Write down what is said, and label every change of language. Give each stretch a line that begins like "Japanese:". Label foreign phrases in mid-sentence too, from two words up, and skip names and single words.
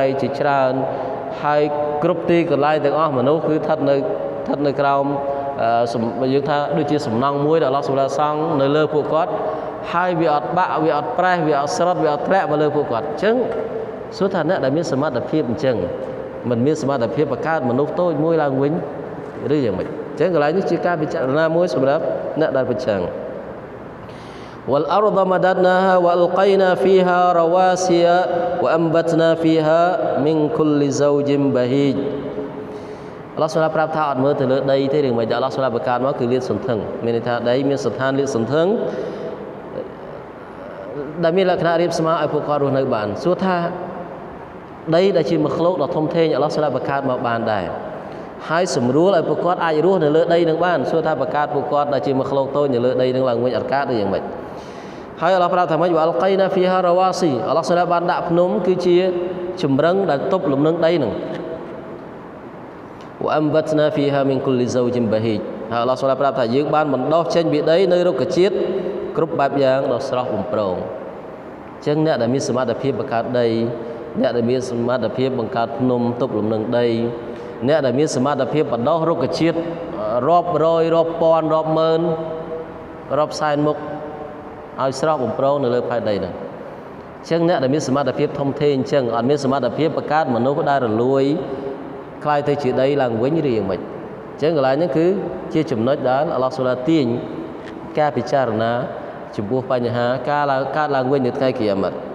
Khmer: ជាច្រើនហើយគ្រប់ទីកន្លែងទាំងអស់មនុស្សគឺស្ថិតនៅក្រោមយើងថាដូចជាសំណង់មួយដែលអល់ឡោះសម្រាប់សង់នៅលើពួកគាត់ហើយ វាអត់បាក់វាអត់ប្រេះវាអត់ស្រុតវាអត់ធ្លាក់មកលើពួកគាត់អញ្ចឹងសួរថាអ្នកដែលមានសមត្ថភាពអញ្ចឹងមិនមានសមត្ថភាពបង្កើតមនុស្សតូចមួយឡើងវិញឬយ៉ាងម៉េចអញ្ចឹងកន្លែងនេះជាការពិចារណាមួយសម្រាប់អ្នកដែលប្រឆាំង
Arabic: والأرض مددناها وألقينا فيها رواسي وأنبتنا فيها من كل زوج بهيج
Khmer: អល់ឡោះសម្រាប់ប្រាប់ថាអត់មើលទៅលើដីទេរឿងមិនអល់ឡោះសម្រាប់បង្កើតមកគឺលាតសន្ធឹងមានន័យថាដីមានស្ថានលាតសន្ធឹង ដែលមានលក្ខណៈរាបស្មើឲ្យពួកគាត់រស់នៅបានសួរថាដីដែលជាមគ្គុដ៏ធំធេងអល់ឡោះសម្រាប់បង្កើតមកបានដែរហើយសម្រួលឲ្យពួកគាត់អាចរស់នៅលើដីនឹងបានសួរថាបង្កើតពួកគាត់ដែលជាមគ្គុតូចនៅលើដីនឹងឡើងវិញអត់កើតឬយ៉ាងម៉េចហើយអល់ឡោះប្រាប់ថាម៉េច
Arabic: وألقينا فيها رواسي
Khmer: អល់ឡោះសម្រាប់បានដាក់ភ្នំគឺជាចម្រឹងដែលទប់លំនឹងដីនឹង
Arabic: وأنبتنا فيها من كل زوج بهيج
Khmer: ហើយអល់ឡោះសម្រាប់ប្រាប់ថាយើងបានបណ្ដុះចេញពីដីនៅរុក្ខជាតិគ្រប់បែបយ៉ាងដ៏ស្រស់បំព្រងអញ្ចឹងអ្នកដែលមានសមត្ថ ភាពបង្កើតដីអ្នកដែលមានសមត្ថភាពបង្កើតភ្នំទប់លំនឹងដីអ្នកដែលមានសមត្ថភាពបណ្ដុះរុក្ខជាតិរាប់រយរាប់ពាន់រាប់ម៉ឺនរាប់សែនមុខឲ្យស្រស់បំព្រងនៅលើផែនដីហ្នឹងអញ្ចឹងអ្នកដែលមានសមត្ថភាពធំធេងអញ្ចឹងអត់មានសមត្ថភាពបង្កើតមនុស្សដែលរលួយខ្លាយទៅជាដីឡើងវិញឬយ៉ាងម៉េចអញ្ចឹងកន្លែងហ្នឹងគឺជាចំណុចដែលអល់ឡោះស៊ុបហានទាញការពិចារណាចំពោះបញ្ហាការកើតឡើងវិញនៅថ្ងៃគីយ៉ាម៉ាត់